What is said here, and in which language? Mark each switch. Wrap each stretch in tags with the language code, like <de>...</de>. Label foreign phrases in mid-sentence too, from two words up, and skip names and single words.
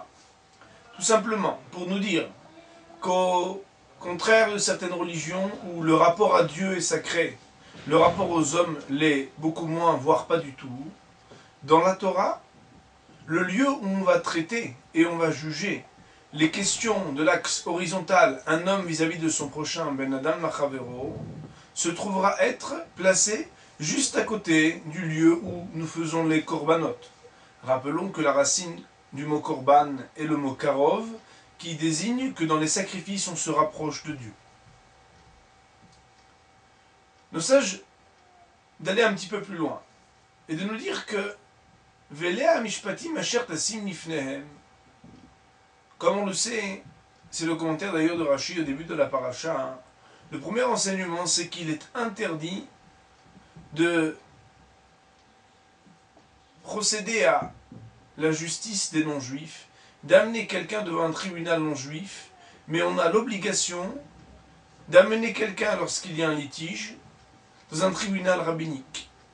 <fr>Tout simplement pour nous dire qu'au contraire de certaines religions où le rapport à Dieu est sacré, le rapport aux hommes l'est beaucoup moins, voire pas du tout, dans la Torah, le lieu où on va traiter et on va juger les questions de l'axe horizontal, un homme vis-à-vis de son prochain,</fr> <he>בין אדם לחברו,</he> <fr>se trouvera être placé juste à côté du lieu où nous faisons les korbanot. Rappelons que la racine du mot korban est le mot karov, qui désigne que dans les sacrifices on se rapproche de Dieu. Nos sages d'aller un petit peu plus loin et de nous dire que</fr> <he>ואלה משפטים אשר תשים לפניהם,</he> <fr>comme on le sait, c'est le commentaire d'ailleurs de Rashi au début de la paracha, hein. Le premier enseignement, c'est qu'il est interdit de procéder à la justice des non-juifs, d'amener quelqu'un devant un tribunal non-juif, mais on a l'obligation d'amener quelqu'un lorsqu'il y a un litige dans un tribunal rabbinique.</fr>